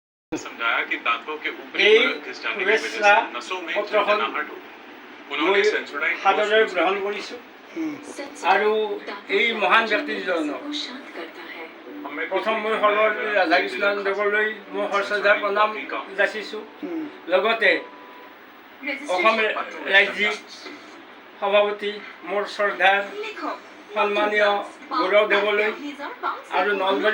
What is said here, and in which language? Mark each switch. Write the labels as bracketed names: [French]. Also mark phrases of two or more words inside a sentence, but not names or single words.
[Hindi] समझाया कि दांतों के ऊपरी परत घिस जाने की वजह से नसों में झंझनाहट हो। उन्होंने सेंसोडाइन [Assamese] সাদরে গ্রহণ কৰিছোঁ আৰু এই মহান ব্যক্তিজনক প্ৰথম মই সৰ্বপল্লী ৰাধাকৃষ্ণন দেৱলৈ মই শ্ৰদ্ধা প্ৰণাম যাচিছোঁ। লগতে অসম ৰাজ্যিক সভাপতি মোৰ শ্ৰদ্ধাৰ সন্মানীয় গৌৰৱদেৱলৈ আৰু নলবাৰী